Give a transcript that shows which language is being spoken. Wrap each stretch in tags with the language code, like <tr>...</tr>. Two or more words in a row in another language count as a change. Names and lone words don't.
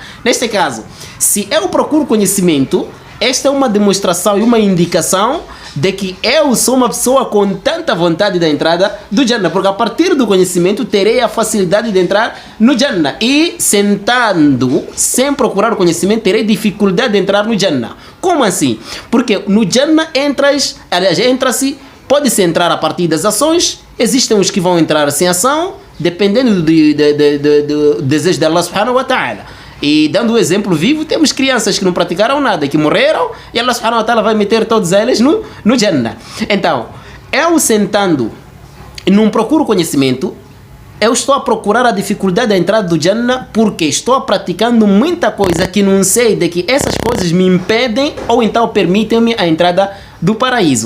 <pt>Neste caso, se eu procuro conhecimento, esta é uma demonstração e uma indicação de que eu sou uma pessoa com tanta vontade da entrada do Jannah, porque a partir do conhecimento terei a facilidade de entrar no Jannah, e sentando sem procurar o conhecimento terei dificuldade de entrar no Jannah. Como assim? Porque no Jannah entra-se, pode-se entrar a partir das ações, existem os que vão entrar sem ação, dependendo do desejo de Allah</pt> <ar>سبحانه وتعالى.</ar> <pt>E dando um exemplo vivo, temos crianças que não praticaram nada, que morreram, e Allah</pt> <ar>سبحانه وتعالى</ar> <pt>vai meter todas elas no Jannah. Então, eu sentando e não procuro conhecimento, eu estou a procurar a dificuldade da entrada do Jannah, porque estou praticando muita coisa que não sei de que essas coisas me impedem ou então permitem-me a entrada do paraíso.</pt>